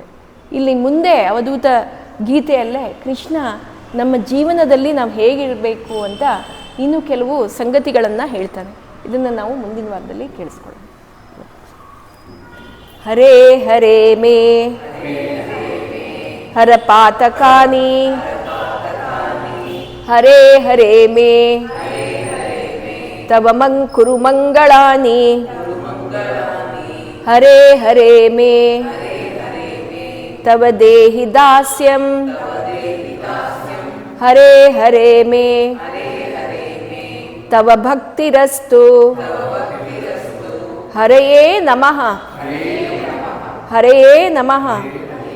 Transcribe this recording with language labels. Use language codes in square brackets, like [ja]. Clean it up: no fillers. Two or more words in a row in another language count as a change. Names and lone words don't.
[kn] ಇಲ್ಲಿ ಮುಂದೆ ಅವಧೂತ ಗೀತೆಯಲ್ಲೇ ಕೃಷ್ಣ ನಮ್ಮ ಜೀವನದಲ್ಲಿ ನಾವು ಹೇಗಿರಬೇಕು ಅಂತ ಇನ್ನೂ ಕೆಲವು ಸಂಗತಿಗಳನ್ನು ಹೇಳ್ತಾನೆ. ಇದನ್ನು ನಾವು ಮುಂದಿನ ವಾರದಲ್ಲಿ ಕೇಳಿಸ್ಕೊಳ್ಳೋಣ. [sa] ಹರೇ ಹರೇ ಮೇ ಹರ ಪಾತಕಾನಿ ಹರೇ ಹರೇ ಮೇ ತವ ಮಂಕುರು ಮಂಗಳಾನಿ ಹರೇ ಹರೇ ಮೇ ತವ ದೇಹಿ ದಾಸ್ಯಂ ಹರೇ ಹರೇ ಮೇ ತವ ಭಕ್ತಿರಸ್ತು ಹರಯೇ ನಮಃ ಹರಯೇ ನಮಃ.